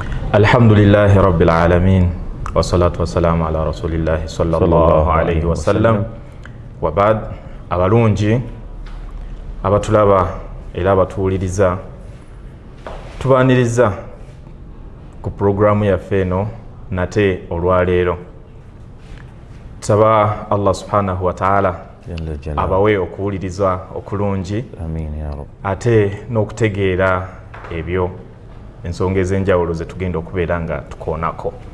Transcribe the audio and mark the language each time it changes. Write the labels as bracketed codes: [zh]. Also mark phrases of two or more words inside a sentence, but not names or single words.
[ar] الحمد لله رب العالمين والصلاة والسلام على رسول الله صلى الله عليه وسلم وبعد [lg] abalungi abatulaba era abatuwuliriza tubaniriza ku programu yaffe eno nate olwaleero tusaba Allah [ar] سبحانه وتعالى [lg] abawe okuwuliriza okulungi ate n'okutegeera ebyo ensonga ez'enjawulo ze tugenda okubeera nga tukoonako.